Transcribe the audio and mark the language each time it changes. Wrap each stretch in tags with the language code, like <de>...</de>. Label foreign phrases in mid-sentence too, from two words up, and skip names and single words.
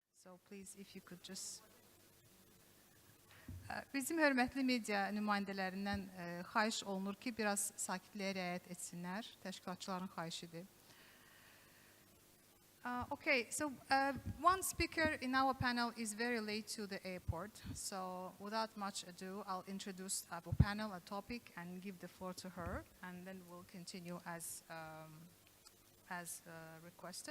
<en>So please, if you could just...</en> <az>Bizim hörmətli media nümayəndələrindən xahiş olunur ki, biraz sakitliyə riayət etsinlər. Təşkilatçıların xahişidir.</az> <en>Okay, so one speaker in our panel is very late to the airport. So without much ado, I'll introduce our panel, a topic, and give the floor to her. And then we'll continue as requested.</en>